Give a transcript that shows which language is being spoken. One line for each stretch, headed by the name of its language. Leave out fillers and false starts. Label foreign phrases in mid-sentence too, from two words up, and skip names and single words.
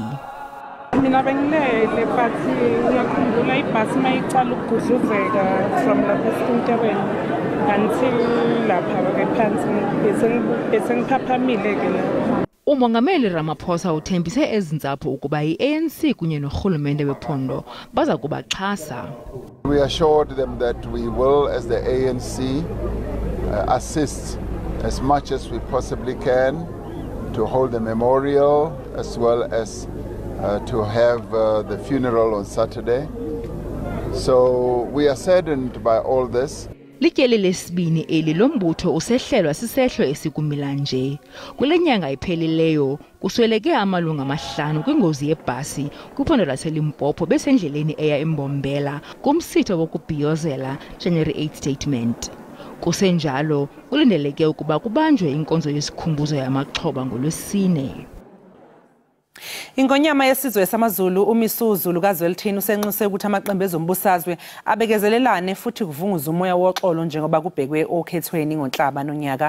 Zulu: Mina bengilele but ngiyakhumbula ibhasi mayicala ukugudluzeka from lapha eSintabeni. until lapha ke phansi bese ngiphaphamile ke la.
Xhosa: Umongameli Ramaphosa uthembise ezintsapho ukuba i-ANC kunye norhulumente wephondo baza kubaxhasa.
English: We assured them that we will, as the ANC, assist as much as we possibly can to hold the memorial as well as to have the funeral on Saturday. So we are saddened by all this.
Xhosa: Lityeli lesibini eli lombutho usehlelwa sisehlo esikumila nje. Kule nyanga iphelileyo kusweleke amalungu 5 kwingozi yebhasi kwiphondo laseLimpopo besendleleni eya eMbombela kumsitho wokubhiyozela January 8 statement. Kusenjalo kulindeleke ukuba kubanjwe inkonzo yesikhumbuzo yamaxhoba ngoLwesine.
Zulu: Ingonyama yesizwe samaZulu uMisuzulu kaZwelithini usenxuse ukuthi amaqembu ezombusazwe abekezelelane futhi kuvunguza umoya woxolo njengoba kubhekwe okhethweni ngoNhlaba nonyaka.